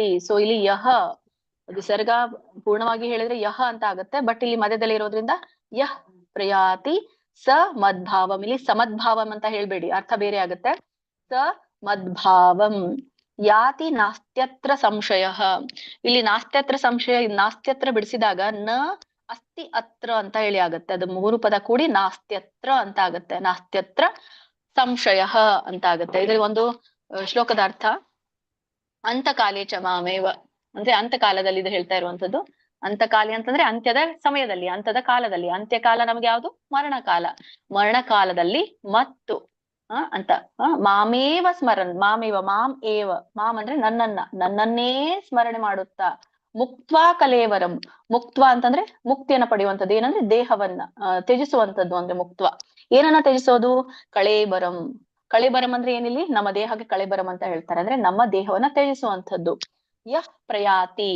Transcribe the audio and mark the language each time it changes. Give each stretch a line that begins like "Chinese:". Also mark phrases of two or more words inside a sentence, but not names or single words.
Kannada: ಸೊ ಇಲ್ಲಿ ಯಹ ವಿಸರ್ಗ ಪೂರ್ಣವಾಗಿ ಹೇಳಿದ್ರೆ ಯಹ ಅಂತ ಆಗುತ್ತೆ. ಬಟ್ ಇಲ್ಲಿ ಮಧ್ಯದಲ್ಲಿ ಇರೋದ್ರಿಂದ
Sanskrit: ಯಃ ಪ್ರಯಾತಿ ಸ ಮದ್ಭಾವಂ.
Kannada: ಇಲ್ಲಿ ಸಮದ್ಭಾವಂ ಅಂತ ಹೇಳ್ಬೇಡಿ, ಅರ್ಥ ಬೇರೆ ಆಗುತ್ತೆ.
Sanskrit: ಸ ಮದ್ಭಾವಂ ಯಾತಿ ನಾಸ್ತ್ಯತ್ರ ಸಂಶಯ.
Kannada: ಇಲ್ಲಿ
Sanskrit: ನಾಸ್ತ್ಯತ್ರ ಸಂಶಯ,
Kannada: ನಾಸ್ತ್ಯತ್ರ ಬಿಡಿಸಿದಾಗ
Sanskrit: ನ ಅಸ್ತಿ ಅತ್ರ
Kannada: ಅಂತ ಹೇಳಿ ಆಗತ್ತೆ. ಅದು 3 ಪದ ಕೂಡಿ ನಾಸ್ತ್ಯತ್ರ ಅಂತ ಆಗತ್ತೆ.
Sanskrit: ನಾಸ್ತ್ಯತ್ರ ಸಂಶಯ
Kannada: ಅಂತ ಆಗತ್ತೆ. ಇದ್ರ ಒಂದು ಶ್ಲೋಕದ ಅರ್ಥ
Sanskrit: ಅಂತಕಾಲೇ ಚ ಮಾಮೇವ
Kannada: ಅಂದ್ರೆ ಅಂತಕಾಲದಲ್ಲಿ ಇದು ಹೇಳ್ತಾ ಇರುವಂತದ್ದು. ಅಂತಕಾಲಿ ಅಂತಂದ್ರೆ ಅಂತ್ಯದ ಸಮಯದಲ್ಲಿ, ಅಂತ್ಯದ ಕಾಲದಲ್ಲಿ. ಅಂತ್ಯಕಾಲ ನಮ್ಗೆ ಯಾವುದು? ಮರಣಕಾಲ. ಮರಣಕಾಲದಲ್ಲಿ ಮತ್ತು ಅಂತ
Sanskrit: ಮಾಮೇವ ಸ್ಮರನ್. ಮಾಮೇವ ಮಾಂ ಏವ.
Kannada: ಮಾಂ ಅಂದ್ರೆ ನನ್ನನ್ನೇ ಸ್ಮರಣೆ ಮಾಡುತ್ತಾ.
Sanskrit: ಮುಕ್ತ್ವಾ ಕಲೇವರಂ.
Kannada: ಮುಕ್ತ್ವಾ ಅಂತಂದ್ರೆ ಮುಕ್ತಿಯನ್ನ ಪಡೆಯುವಂಥದ್ದು. ಏನಂದ್ರೆ ದೇಹವನ್ನ ತ್ಯಜಿಸುವಂತದ್ದು ಅಂದ್ರೆ ಮುಕ್ತ್ವಾ. ಏನನ್ನ ತ್ಯಜಿಸೋದು? ಕಳೇಬರಂ. ಕಳೇಬರಂ ಅಂದ್ರೆ ಏನಿಲ್ಲಿ ನಮ್ಮ ದೇಹಕ್ಕೆ ಕಳೇಬರಂ ಅಂತ ಹೇಳ್ತಾರೆ. ಅಂದ್ರೆ ನಮ್ಮ ದೇಹವನ್ನ ತ್ಯಜಿಸುವಂಥದ್ದು.
Sanskrit: ಯಹ್ ಪ್ರಯಾತಿ.